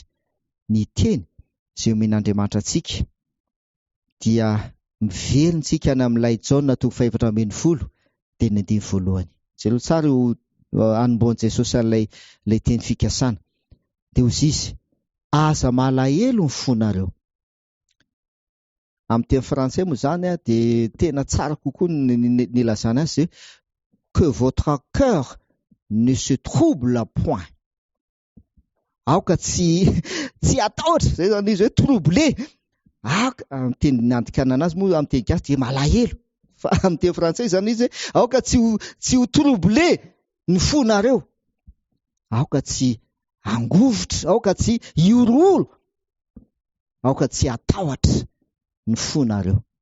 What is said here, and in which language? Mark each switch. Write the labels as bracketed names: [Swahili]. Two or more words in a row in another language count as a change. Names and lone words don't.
[Malagasy] Ny teny izay omen'Andriamanitra antsika dia miverintsika any amin'ilay Jaona 4:40 dia ny 1:. Jereo tsara anomboan'i Jesosy an'ilay teny fikasana. Dia hozy izy: aza malahelo ny fonareo. Amin'ny teny frantsay moa zany dia tena tsara kokoa ny lazana azy, [French] que votre cœur ne se trouble point. [Malagasy] Aoka tsy atahotra, zay zany izy hoe troublé. Amin'ny teny niandikanana azy moa amin'ny teny gasy dia malahelo, fa amin'ny teny frantsay zany izy aoka tsy ho troublé ny fonareo. aoka tsy angovotra, aoka tsy ioroolo, aoka tsy atahotra ny fonareo.